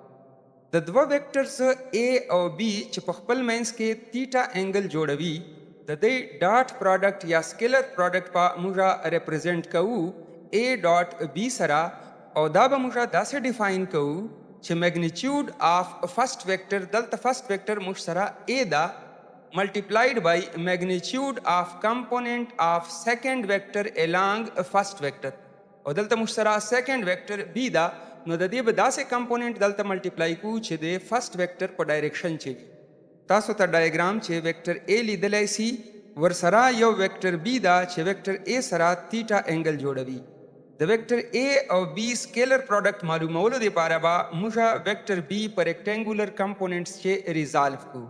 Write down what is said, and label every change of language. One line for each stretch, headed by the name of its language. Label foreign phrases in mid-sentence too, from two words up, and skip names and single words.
Pashto: د دوه ویکټرز A او B چې په خپل مینس کې
English: theta angle
Pashto: جوړوي د دې
English: dot product
Pashto: یا
English: scalar product
Pashto: په موږ ریپرزینټ کوو
English: A dot B
Pashto: سره، او دا به موږ داسې ډیفاین کوو چې
English: magnitude of first vector,
Pashto: دلته
English: first vector
Pashto: موږ سره A دا
English: multiplied by magnitude of component of second vector along first vector،
Pashto: او دلته موږ سره
English: second vector B
Pashto: دا، نو د دې به داسې کمپوننټ دلته ملټیپلای کو چې د
English: first vector
Pashto: په ډایرکشن چې وي. تاسو ته ډایګرام چې ویکټر A لیدلی سي، ورسره یو ویکټر B دا چې ویکټر A سره
English: theta angle
Pashto: جوړوي. د ویکټر A او B
English: scalar product
Pashto: معلومولو لپاره به موږ ویکټر B پر
English: rectangular components
Pashto: چې ریزالو کو.